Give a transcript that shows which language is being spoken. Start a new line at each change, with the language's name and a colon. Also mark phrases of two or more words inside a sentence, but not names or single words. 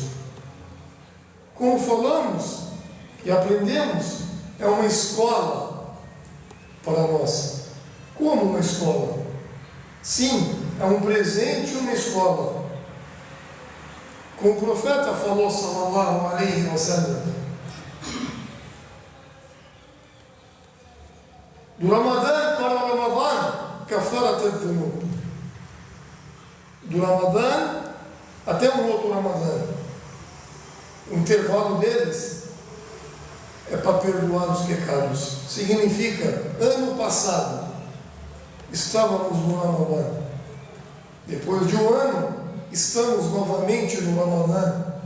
Portuguese: Como falamos e aprendemos, é uma escola para nós. Como uma escola? Sim, é um presente e uma escola. Como o profeta falou,
Arabic: صلى الله عليه وسلم,
Portuguese: do Ramadã para o Ramadã,
Arabic: كفارة الذنوب.
Portuguese: Do Ramadã até um outro Ramadã. O intervalo deles é para perdoar os pecados. Significa, ano passado, estávamos no Ramadã. Depois de um ano, estamos novamente no Ramadã.